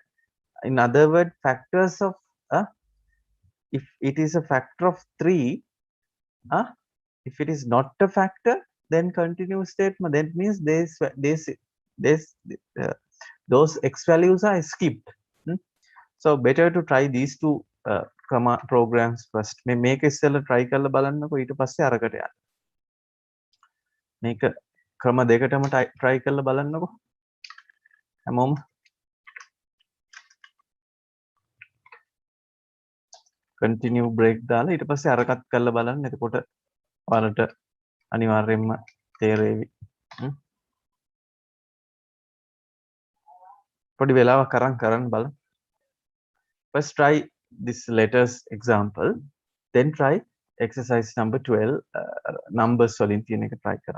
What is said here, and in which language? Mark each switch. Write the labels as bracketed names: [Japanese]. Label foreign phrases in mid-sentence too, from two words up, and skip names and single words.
[English] In other words, factors of if it is a factor of 3, if it is not a factor, then continuous statement. That means uh, those x values are skipped. So better to try these two programs first. [Sinhala] මේක ඉස්සෙල්ලා try කරලා බලන්නකෝ, ඊට පස්සේ අරකට යන්න. මේක ක්‍රම දෙකටම try කරලා බලන්නකෝ හැමෝම. [English] continue break [Sinhala] දාලා ඊට පස්සේ අරකට කරලා බලන්න. එතකොට ඔයාලට අනිවාර්යයෙන්ම තේරෙවි. පොඩි වෙලාවක් අරන් කරන්න බලන්න. [English] First try this letters example, then try exercise number 12 numbers [Sinhala] වලින් තියෙන එක try කරන්න.